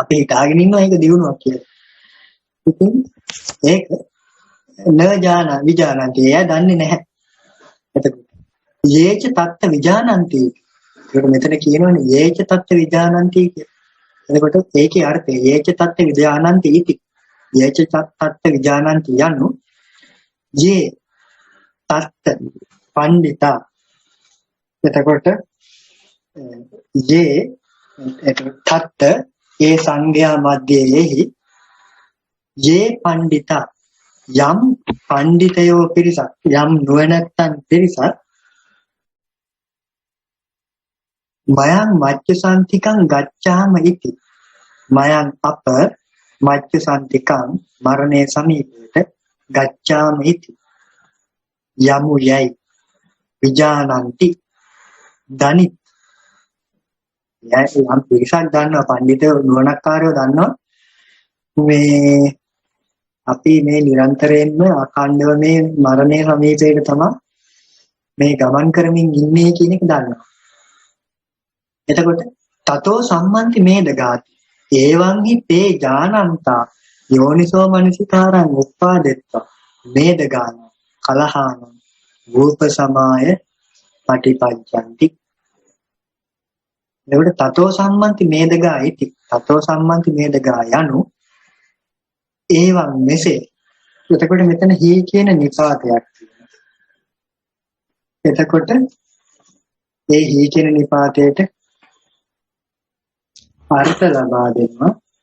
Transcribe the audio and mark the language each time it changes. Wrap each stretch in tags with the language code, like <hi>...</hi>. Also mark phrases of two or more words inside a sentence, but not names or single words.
<si>අපි හිතාගෙන ඉන්නවා ඒක දිනුවක් කියලා. ඉතින් ඒක</si> <pi>නජාන විජානන්ති</pi> <si>එයා දන්නේ නැහැ.</si> <pi>එතකොට යේච තත්ත විජානන්ති.</pi> <si>ඒක මෙතන කියනවනේ</si> <pi>යේච තත්ත විජානන්ති</pi> <si>කියලා. එතකොට ඒකේ අර්ථය</si> <pi>යේච තත්ත විජානන්ති ඉති. යේච තත්ත විජානන්ති යනු යේ තත්ත පණ්ඩිතා.</pi> <si>එතකොට</si> <pi>යේ තත්ත</pi> <si>ඒ සංඝයා මැදයේහි</si> <pi>යේ පණ්ඩිතා</pi> <si>යම් පණ්ඩිතයෝ පිරිසක් යම් නුවණැත්තන් පිරිසක්</si> <pi>මයං මච්චසන්තිකං ගච්ඡාම ඉති.</pi> <si>මයං අප මච්චසන්තිකං මරණේ සමීපයට</si> <pi>ගච්ඡාම ඉති.</pi> <si>යමු යයි විජානන්ති දනිත්. යම් පිරිසක් දන්නවා පඬිතුයෝ නුවණක්කාරයෝ දන්නවා මේ අපි මේ නිරන්තරයෙන්ම අඛණ්ඩව මේ මරණය සමීපයට තමයි මේ ගමන් කරමින් ඉන්නේ කියන එක දන්නවා.</si> <pi>එතකොට තතෝ සම්මන්ති මේදගාති එවං හි තේ ඥානන්තා යෝනිසෝ මනසිකාරං උප්පාදෙත්වා මේදගාන කලහාන රූප සමාය පටිපජ්ජಂತಿ. එතකොට තතෝ සම්මන්ති මේදගා ඉති. තතෝ සම්මන්ති මේදගා යනු එවං මෙසේ.</pi> <si>එතකොට මෙතන හි කියන නිපාතයක් තියෙනවා. එතකොට ඒ හි කියන නිපාතයට අර්ථ ලබා දෙනවා.</si>